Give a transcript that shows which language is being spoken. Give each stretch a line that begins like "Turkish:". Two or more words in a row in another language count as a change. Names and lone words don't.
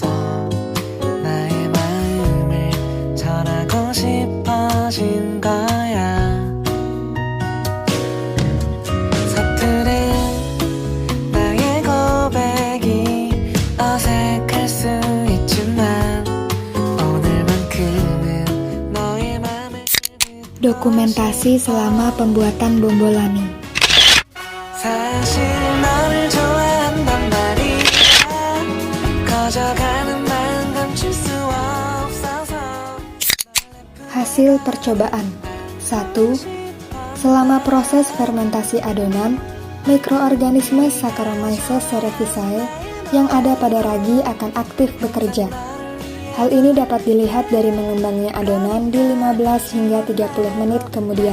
Korean: 나의 마음을 전하고 싶어진 거야. 서투른 나의 고백이 어색할 수 있지만 오늘만큼은 너의 맘을
Indonesian: Dokumentasi selama pembuatan bombolani.
Korean: 사실 너를 좋아한단 말이야. 커져가는 마음 감출 수 없어서.
Indonesian: Hasil percobaan. 1. Selama proses fermentasi adonan, mikroorganisme Saccharomyces cerevisiae yang ada pada ragi akan aktif bekerja. Hal ini dapat dilihat dari mengembangnya adonan di 15 hingga 30 menit kemudian.